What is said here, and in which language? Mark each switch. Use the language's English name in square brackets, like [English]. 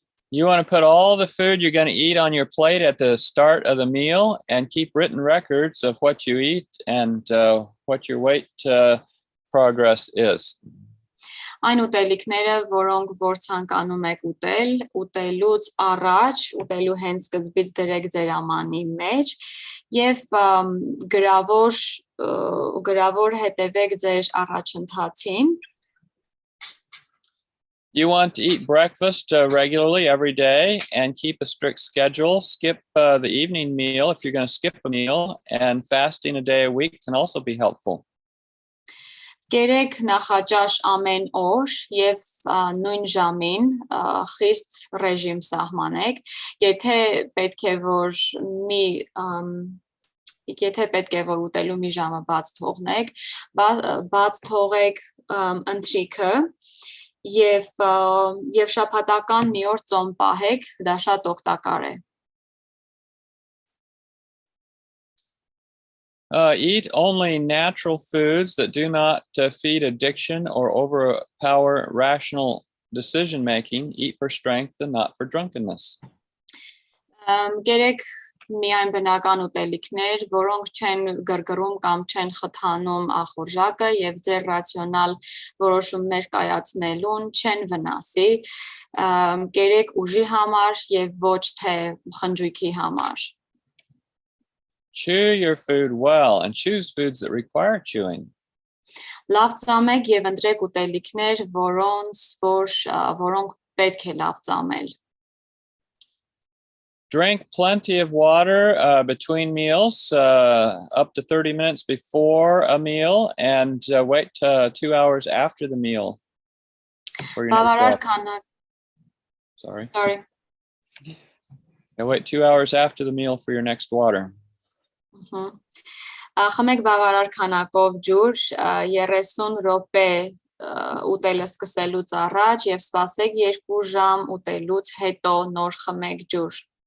[English] You want to put all the food you're going to eat on your plate at the start of the meal and keep written records of what you eat and what your weight progress is. [Armenian] Այն ուտելիքները, որոնք որ ցանկանում եք ուտել, ուտելուց առաջ, ուտելու հենց սկզբից դրեք ձեր ամանի մեջ եւ գրավոր հետևեք ձեր առաջընթացին։ [English] You want to eat breakfast regularly every day and keep a strict schedule. Skip the evening meal if you're going to skip a meal, and fasting a day a week can also be helpful. [Armenian] Կերեք նախաճաշ ամեն օր եւ նույն ժամին խիստ ռեժիմ սահմանեք, եթե պետք է որ ուտելու մի ժամը բաց թողնեք, բաց թողեք ընթրիքը եւ շաբաթական մի օր ծոմ պահեք, դա շատ օգտակար է։ [English] Eat only natural foods that do not feed addiction or overpower rational decision making. Eat for strength and not for drunkenness. [Armenian] Կերեք միայն բնական ուտելիքներ, որոնք չեն գրգռում կամ չեն խթանում ախորժակը եւ ձեր ռացիոնալ որոշումներ կայացնելուն չեն վնասի։ Կերեք ուժի համար եւ ոչ թե խնջույքի համար։ [English] Chew your food well and choose foods that require chewing. [Armenian] Լավ ծամեք եւ ընտրեք ուտելիքներ, որոնք պետք է լավ ծամել։ [English] Drink plenty of water between meals, up to 30 minutes before a meal, and wait 2 hours after the meal. For your next water. Sorry. And wait 2 hours after the meal for your next water. [Armenian] Խմեք բավարար քանակով ջուր, 30 րոպե ուտելը սկսելուց առաջ եւ սպասեք 2 ժամ ուտելուց հետո նոր խմեք ջուր։